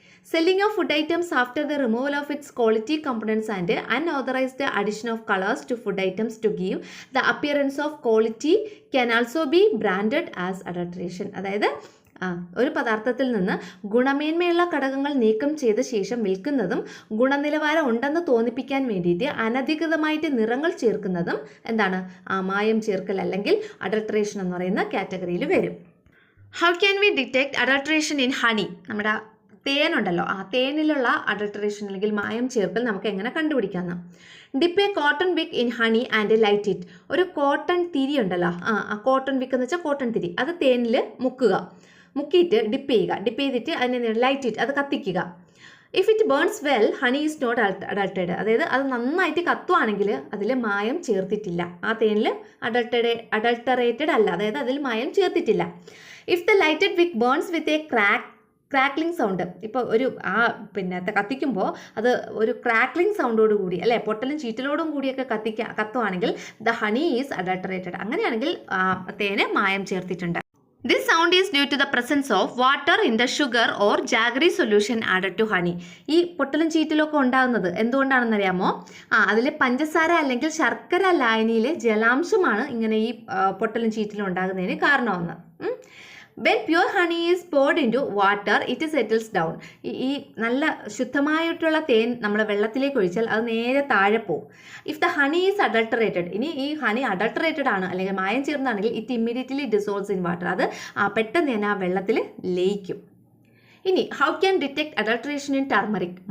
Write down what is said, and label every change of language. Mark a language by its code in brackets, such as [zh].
[en] Selling of food items after the removal of its quality components and unauthorized addition of colors to food items to give the appearance of quality can also be branded as adulteration. [ml] അതായത് ഒരു പദാർത്ഥത്തിൽ നിന്ന് ഗുണമേന്മയുള്ള ഘടകങ്ങൾ നീക്കം ചെയ്ത ശേഷം വിൽക്കുന്നതും ഗുണനിലവാരം ഉണ്ടെന്ന് തോന്നിപ്പിക്കാൻ വേണ്ടിയിട്ട് അനധികൃതമായിട്ട് നിറങ്ങൾ ചേർക്കുന്നതും മായം ചേർക്കൽ അല്ലെങ്കിൽ അഡൾട്ടറേഷൻ എന്ന് പറയുന്ന കാറ്റഗറിയിൽ വരും. [en] How can we detect adulteration in honey? [ml] നമ്മുടെ തേനുണ്ടല്ലോ, തേനിലുള്ള അഡൾട്ടറേഷൻ അല്ലെങ്കിൽ മായം ചേർക്കൽ നമുക്ക് എങ്ങനെ കണ്ടുപിടിക്കാമെന്ന്. [en] Dip a cotton wick in honey and light it. [ml] ഒരു കോട്ടൺ തിരി ഉണ്ടല്ലോ, കോട്ടൺ വിക്ക് എന്ന് വെച്ചാൽ കോട്ടൺ തിരി, അത് തേനിൽ മുക്കുക. മുക്കിയിട്ട് ഡിപ്പ് ചെയ്തിട്ട് അതിനെ ലൈറ്റ് ഇട്ട് അത് കത്തിക്കുക. [en] If it burns well honey is not adulterated. [ml] അതായത് അത് നന്നായിട്ട് കത്തുവാണെങ്കിൽ അതിൽ മായം ചേർത്തിട്ടില്ല, ആ തേനിൽ അഡൾട്ടറേറ്റഡ് അല്ല, അതായത് അതിൽ മായം ചേർത്തിട്ടില്ല. [en] if the lighted wick burns with a crackling sound, [ml] ഇപ്പോൾ ഒരു കത്തിക്കുമ്പോൾ അത് ഒരു ക്രാക്ലിംഗ് സൗണ്ടോട് കൂടി അല്ലേ, പൊട്ടലും ചീറ്റലോടും കൂടിയൊക്കെ കത്തുവാണെങ്കിൽ [en] The honey is adulterated. [ml] അങ്ങനെയാണെങ്കിൽ തേന് മായം ചേർത്തിട്ടുണ്ട്. [en] This sound is due to the presence of water in the sugar or jaggery solution added to honey. [ml] ഈ പൊട്ടലും ചീറ്റലും ഒക്കെ ഉണ്ടാകുന്നത് എന്തുകൊണ്ടാണെന്നറിയാമോ? അതിൽ പഞ്ചസാര അല്ലെങ്കിൽ ശർക്കര ലായനിയിലെ ജലാംശമാണ് ഇങ്ങനെ ഈ പൊട്ടലും ചീറ്റലും ഉണ്ടാകുന്നതിന് കാരണമെന്ന്. [en] When pure honey is poured into water, it settles down. [ml] ഈ നല്ല ശുദ്ധമായിട്ടുള്ള തേൻ നമ്മൾ വെള്ളത്തിലേക്ക് ഒഴിച്ചാൽ അത് നേരെ താഴെ പോകും. [en] if the honey is adulterated, [ml] ഇനി ഈ ഹണി അഡൾട്ടറേറ്റഡ് ആണ് അല്ലെങ്കിൽ മായം ചേർന്നാണെങ്കിൽ [en] It immediately dissolves in water. [ml] അത് പെട്ടെന്ന് തന്നെ ആ വെള്ളത്തിൽ ലയിക്കും. ഇനി [en] How can detect adulteration in turmeric?